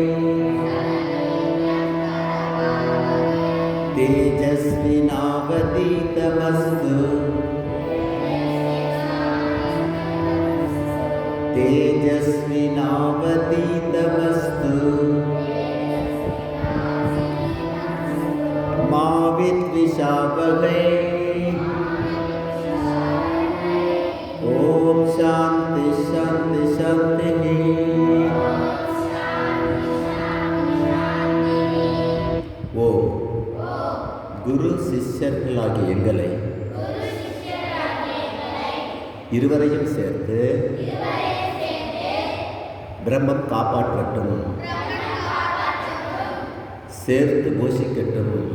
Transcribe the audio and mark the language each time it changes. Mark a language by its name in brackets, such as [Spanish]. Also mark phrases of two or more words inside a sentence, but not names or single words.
[Sanskrit] तेजस्विनावधीतमस्तु तेजस्विनावधीतमस्तु मा विद्विषावहै। ओम शांति शांति शांति। [Tamil] ஓ குரு சிஷ்யர்களாகிய எங்களை இருவரையும் சேர்த்து பிரம்மம் காப்பாற்றட்டும், சேர்த்து போஷிக்கட்டும்.